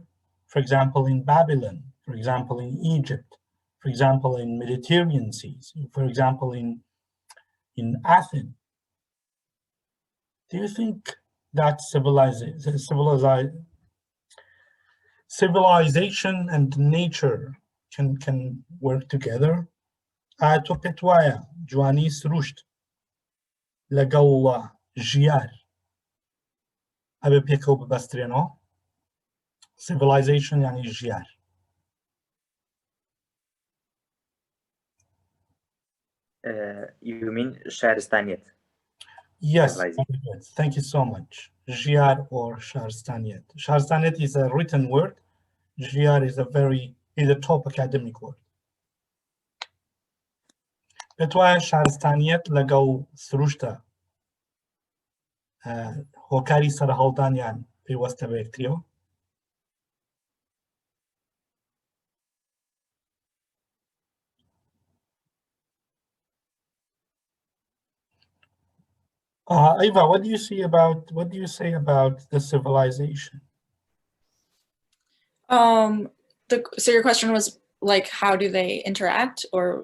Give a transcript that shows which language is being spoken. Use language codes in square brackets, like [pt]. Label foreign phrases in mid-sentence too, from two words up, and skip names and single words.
[en] For example, in Babylon, for example, in Egypt, for example, in Mediterranean seas, for example, in Athens. Do you think that civilization and nature can work together? [ckb] تو پێت جوانی سروشت لەگەڵ ژیار ئەبێ پێکەوە ببەسترێنەوە؟ [en] Civilization yani ژیار. You mean شارستانیت? Yes, thank you so much. [ckb] ژیار or شارستانیت. [en] Şarstaniyet is a written word. ژیار is a top academic word. [ckb] پێت وایە شارستانیەت لەگەڵ سروشتە هۆکاری سەرهەڵدانیان پێوەستە بە یەکتریەوە؟ [en] Eva, what do you say about the civilization? So your question was like, how do they interact, or?